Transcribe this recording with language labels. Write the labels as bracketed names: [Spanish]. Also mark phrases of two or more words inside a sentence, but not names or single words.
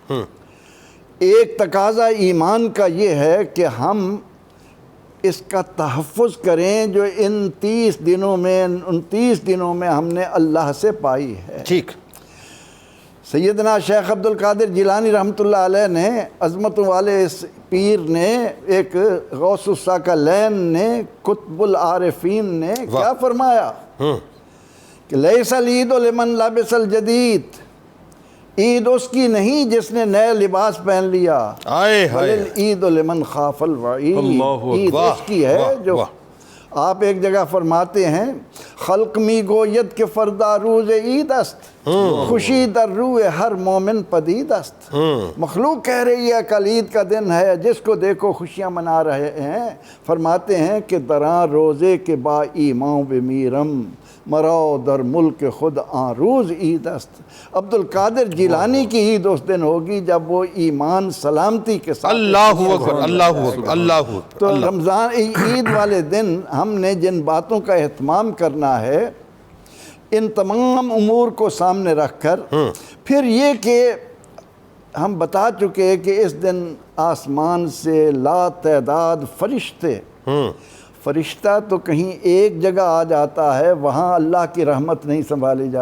[Urdu] ایک تقاضا ایمان کا یہ ہے کہ ہم اس کا تحفظ کریں جو ان 29 دنوں میں ہم نے اللہ سے پائی ہے۔ ٹھیک، سیدنا شیخ عبد القادر جیلانی [Arabic] رحمۃ اللہ علیہ [Urdu] نے، عظمتوں والے اس پیر نے، ایک غوث الثقلین نے، قطب العارفین نے کیا فرمایا کہ [Arabic] لیس العید لمن لبس الجدید، [Urdu] عید اس کی نہیں جس نے نئے لباس پہن لیا، آئے ہائے، [Arabic] عید لمن خاف الوعید، [Urdu] اللہ عید اس کی ہے جو آپ ایک جگہ فرماتے ہیں [Persian] خلق می گوید کہ فردا روز عید است، خوشی در روح ہر مومن پدید است۔ [Urdu] مخلوق کہہ رہی ہے کل عید کا دن ہے، جس کو دیکھو خوشیاں منا رہے ہیں۔ فرماتے ہیں کہ [Persian] دراں روزے کے با ایمان بمیرم، مرو در ملک خود آن روز عید است۔ [Urdu] عبد القادر جیلانی کی عید اس دن ہوگی جب وہ ایمان سلامتی کے ساتھ۔ [Arabic] اللہ اکبر، اللہ اکبر، اللہ اکبر۔ [Urdu] تو رمضان عید والے دن ہم نے جن باتوں کا اہتمام کرنا ہے، ان تمام امور کو سامنے رکھ کر پھر یہ کہ ہم بتا چکے کہ اس دن آسمان سے لا تعداد فرشتہ تو کہیں ایک جگہ آ جاتا ہے، وہاں اللہ کی رحمت نہیں سنبھالی جاتی۔